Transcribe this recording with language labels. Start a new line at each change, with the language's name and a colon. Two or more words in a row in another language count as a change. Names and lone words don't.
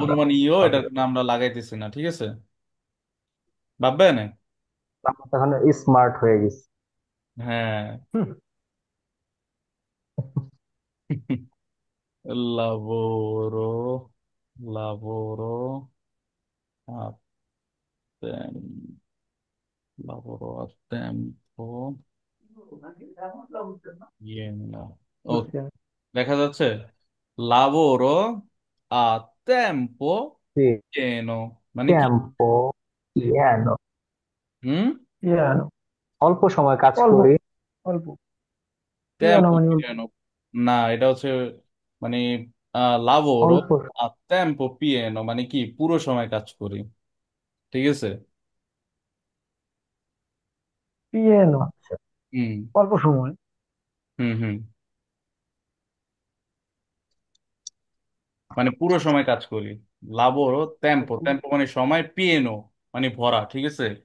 Bangla: লাবোরো মানে ইও, এটার জন্য আমরা লাগাইতেছি না। ঠিক আছে, ভাববেন। আমরা তো এখন স্মার্ট হয়ে গেছি। হ্যাঁ, হুম,
Italian: lavoro, lavoro a tem- lavoro a tempo pieno।
Bangla: বুঝছি ওকে, আমি। দেখা যাচ্ছে
Italian: lavoro a tempo
Bangla: জি। pieno মানে কি,
Italian: tempo piano,
Bangla: হুম, পিয়ানো। অল্প সময় কাজ অল্প। করি। অল্প। পিয়ানো tempo মানে অল্প। pieno, না এটা হচ্ছে মানে lavoro অল্প।
Italian: a tempo pieno
Bangla: মানে কি পুরো সময় কাজ করি। ঠিক আছে, পিয়ানো। আচ্ছা, হুম অল্প সময়। হুম হুম। মানে পুরো সময় কাজ করি।
Italian: lavoro tempo,
Bangla: টেম্পো মানে সময়, পিএনও মানে ভরা, ঠিক আছে?